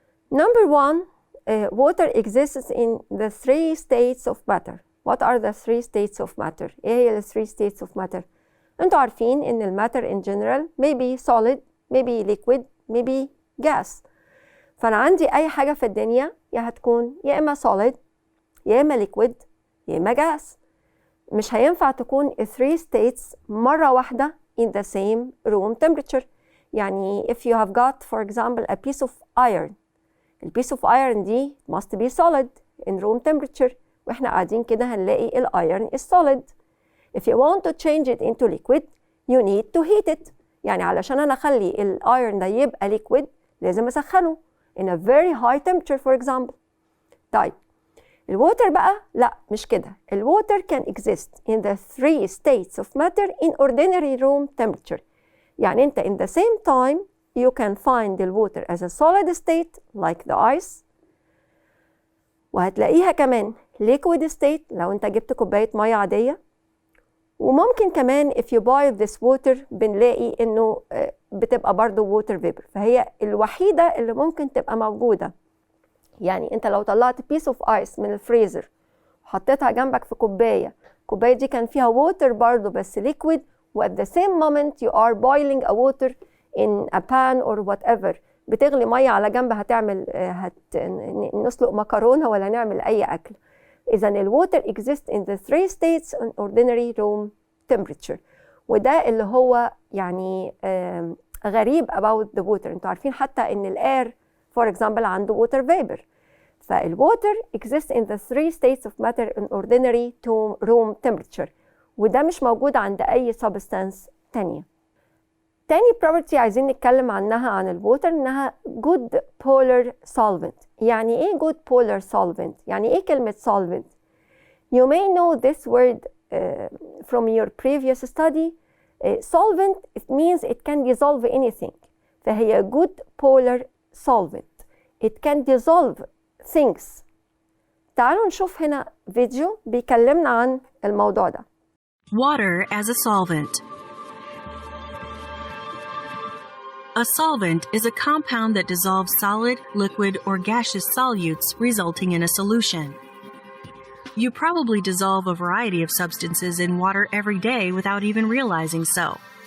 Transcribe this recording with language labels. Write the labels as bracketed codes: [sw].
[en] Number 1, water exists in the 3 states of matter. What are the 3 states of matter? [ar] ايه هي ال [en] 3 states of matter؟ [ar] انتوا عارفين ان الماتر [en] in general maybe solid, maybe liquid, maybe gas. [ar] فانا عندي اي حاجة في الدنيا يا هتكون يا اما solid يا اما liquid يا اما gas. مش هينفع تكون [en] 3 states [ar] مرة واحدة [en] in the same room temperature. [ar] يعني [en] if you have got for example a piece of iron, the piece of iron [ar] دي [en] must be solid in room temperature. [ar] واحنا قاعدين كده هنلاقي ال [en] iron is solid. If you want to change it into liquid you need to heat it. [ar] يعني علشان انا اخلي ال iron ده يبقى liquid لازم اسخنه [en] in a very high temperature for example. [ar] طيب الووتر بقى لا مش كده. [en] الووتر can exist in the 3 states of matter in ordinary room temperature. [ar] يعني انت [en] in the same time you can find the water as a solid state like the ice, [ar] وهتلاقيها كمان [en] liquid state [ar] لو انت جبت كوباية مية عادية، وممكن كمان [en] if you boil this water [ar] بنلاقي انه بتبقى برضو [en] water vapor. [ar] فهي الوحيدة اللي ممكن تبقى موجودة. يعني انت لو طلعت [en] piece of ice [ar] من الفريزر وحطيتها جنبك في كوباية، الكوباية دي كان فيها water برضو بس liquid، و [en] at the same moment you are boiling a water in a pan or whatever. [ar] بتغلي مية على جنب هتعمل نسلق مكرونة ولا نعمل أي أكل. إذا [en] الwater exists in the 3 states in ordinary room temperature. [ar] وده اللي هو يعني غريب [en] about the water. [ar] انتوا عارفين حتى إن الأير [en] for example [ar] عنده water vapor. [en] فالwater exists in the 3 states of matter in ordinary room temperature. [ar] وده مش موجود عند أي substance تانية. تاني property عايزين نتكلم عنها عن الووتر إنها [en] good polar solvent. [ar] يعني إيه [en] good polar solvent؟ [ar] يعني إيه كلمة solvent؟ [en] You may know this word from your previous study. Solvent it means it can dissolve anything. [ar] فهي [en] good polar solvent. It can dissolve things. [ar] تعالوا نشوف هنا فيديو بيكلمنا عن الموضوع ده. [en] Water as a solvent. A solvent is a compound that dissolves solid, liquid, or gaseous solutes, resulting in a solution. You probably dissolve a variety of substances in water every day without even realizing so.